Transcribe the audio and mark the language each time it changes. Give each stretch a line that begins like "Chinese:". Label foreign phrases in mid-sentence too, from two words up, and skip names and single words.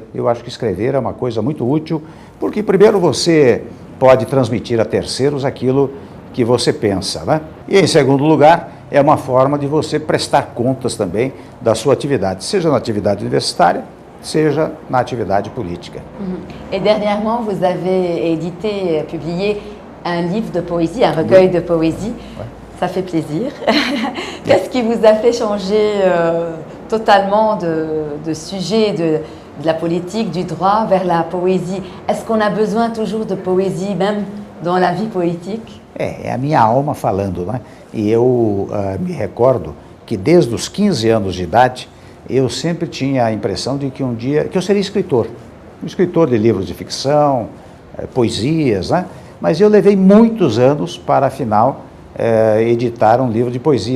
Portuguese: Eu acho que escrever é uma coisa muito útil, porque primeiro você pode transmitir a terceiros aquilo que você pensa, né? E em segundo lugar, é uma forma de você prestar contas também da sua atividade, seja na atividade universitária, seja na atividade política.
French: Et dernièrement, vous avez édité, publié un livre de poésie, un recueil de poésie. Ouais. Ça fait plaisir. Qu'est-ce qui vous a fait changer totalement de sujet de la politique, du droit vers la poésie? Est-ce qu'on a besoin toujours de poésie, même dans la vie politique?
Portuguese: É a minha alma falando, né? E eu me recordo que desde os 15 anos de idade, eu sempre tinha a impressão de que um dia, que eu seria escritor. Um escritor de livros de ficção, poesias, né? Mas eu levei muitos anos para, afinal, editar um livro de poesias.